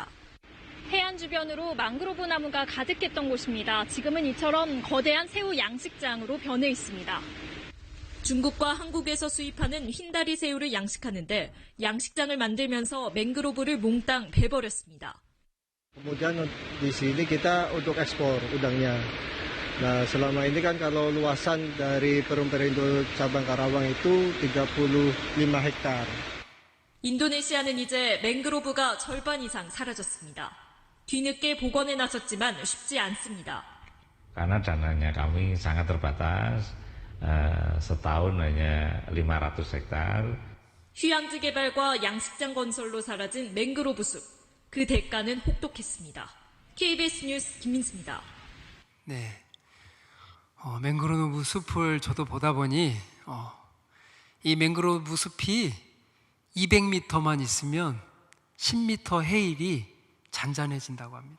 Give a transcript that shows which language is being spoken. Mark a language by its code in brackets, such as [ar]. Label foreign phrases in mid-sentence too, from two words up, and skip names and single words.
[ko] 해안 주변으로 망그로브 나무가 가득했던 곳입니다. 지금은 이처럼 거대한 새우 양식장으로 변해 있습니다. 중국과 한국에서 수입하는 흰다리 새우를 양식하는데 양식장을 만들면서 맹그로브를 몽땅 베버렸습니다. [id] Kemudian di sini kita untuk ekspor udangnya. Nah, selama ini kan kalau luasan dari Perum Perindo cabang Karawang itu 35 hektar. [ko] 인도네시아는 이제 맹그로브가 절반 이상 사라졌습니다. 뒤늦게 복원에 나섰지만 쉽지 않습니다. [id] Karena dananya kami sangat terbatas, setahun hanya 500 hektar. [ko] 휴양지 개발과 양식장 건설로 사라진 맹그로브 숲. 그 대가는 혹독했습니다. KBS 뉴스 김민수입니다. 네, 맹그로브 숲을 저도 보다 보니 이 맹그로브 숲이 200m만 있으면 10m 해일이 잔잔해진다고 합니다.